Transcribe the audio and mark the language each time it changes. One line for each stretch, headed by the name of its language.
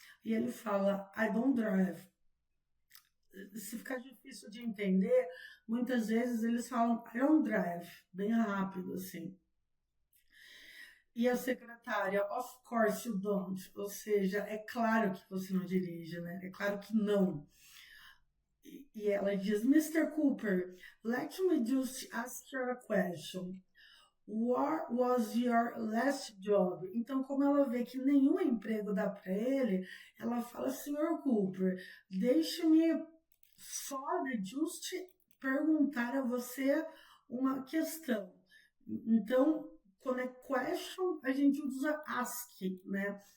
Portuguese: E ele fala,
English: I don't drive.
Portuguese: Se ficar difícil de entender, muitas vezes eles falam
English: I don't drive,
Portuguese: bem rápido assim. E a secretária,
English: of course you don't,
Portuguese: ou seja, é claro que você não dirige, né? É claro que não. E ela diz, Mr.
English: Cooper, let me just ask you a question. What was your last job?
Portuguese: Então, como ela vê que nenhum emprego dá para ele, ela fala, Sr. Cooper, deixe-me só just perguntar a você uma questão. Então, quando é question, a gente usa ask, né?